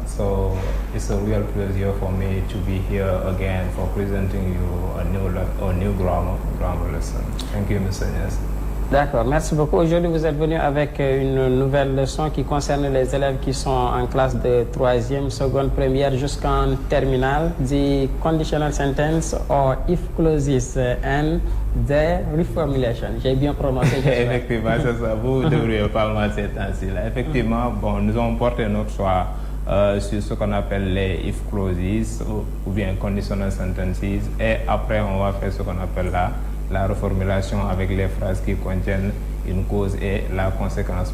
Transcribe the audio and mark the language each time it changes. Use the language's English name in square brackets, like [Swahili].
[English] So it's a real pleasure for me to be here again for presenting you a new grammar lesson. Thank you, Mr. Nias. [French] D'accord, merci beaucoup. Aujourd'hui, vous êtes venu avec une nouvelle leçon qui concerne les élèves qui sont en classe de 3e, seconde, première jusqu'en terminale. [English] The conditional sentence or if clauses and the reformulation. [French] J'ai bien prononcé. Effectivement, c'est ça. Vous devriez pas mal ces temps-ci-là. Effectivement, bon, nous avons porté notre choix sur ce qu'on appelle les [English] if clauses [French] ou bien [English] conditional sentences. [French] Et après, on va faire ce qu'on appelle la reformulation avec les phrases qui contiennent une cause et la conséquence.